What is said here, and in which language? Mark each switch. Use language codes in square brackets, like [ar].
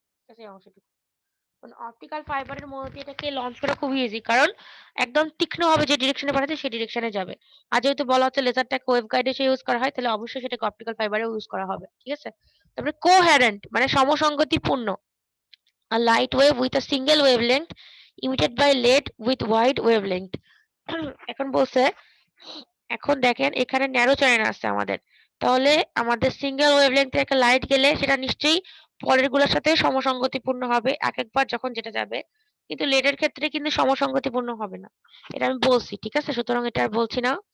[bn] ঠিক আছে? এই অংশটুকু মানে অপটিক্যাল ফাইবারের মধ্যে এটাকে লঞ্চ করা খুবই ইজি কারণ একদম তীক্ষ্ণ হবে যে ডিরেকশনে পাঠাচ্ছে সেই ডিরেকশনে যাবে। আর যেহেতু বলা হচ্ছে লেজারটাকে ওয়েভ গাইডে ইউজ করা হয় তাহলে অবশ্যই সেটাকে অপটিক্যাল ফাইবারেও ইউজ করা হবে। ঠিক আছে? তারপরে কোহেরেন্ট মানে সমসঙ্গতিপূর্ণ। [en] A light wave with a single wavelength emitted by LED with wide wavelength. [bn] এখন বলছে, এখন দেখেন এখানে ন্যারো চ্যানেল আছে আমাদের, তাহলে আমাদের সিঙ্গেল ওয়েভলেন্থের একটা লাইট গেলে সেটা নিশ্চয়ই পরের গুলোর সাথে সমসঙ্গতিপূর্ণ হবে এক একবার যখন যেটা যাবে, কিন্তু লেডের ক্ষেত্রে কিন্তু সমসঙ্গতিপূর্ণ হবে না, এটা আমি বলছি, ঠিক আছে? সুতরাং এটা আর বলছি না।